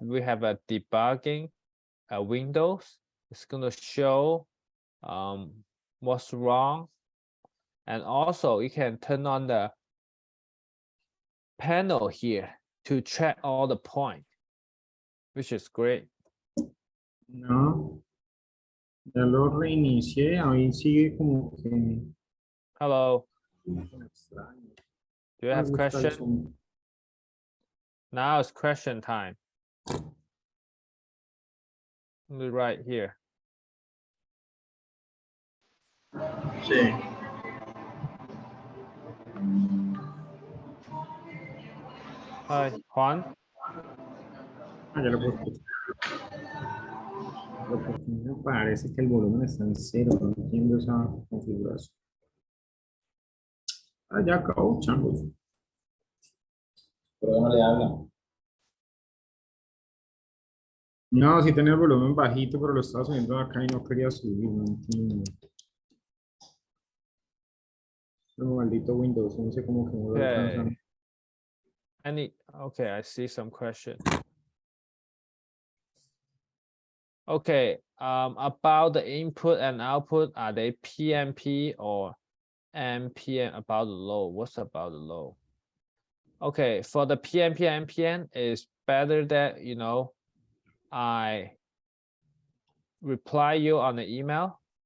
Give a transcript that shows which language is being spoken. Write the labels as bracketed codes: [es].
[en] We have a debugging windows. It's going to show what's wrong. And also you can turn on the panel here to track all the points, which is great. [es] No, ya lo reinicié, ahí sigue como que [en] Hello, [es] extraño. [en] do you have [es] Me gusta el [en] question? [es] sonido. [en] Now it's question time. Right here. [es] Sí. [en] Hi, Juan. [es] Ah, ya lo puedo escuchar. Pero ¿por qué me parece que el volumen está en cero? No entiendo esa configuración. Ah, ya acabó, changos. Pero no le habla. No, sí tenía el volumen bajito, pero lo estaba subiendo acá y no quería subir, no entiendo. No, maldito Windows, no sé cómo que no lo alcanzan. [en] Okay, I see some question. Okay, about the input and output, are they PMP or MPN about the load? What's about the load? Okay, for the PMP and MPN, it's better that, you know, I reply you on the email.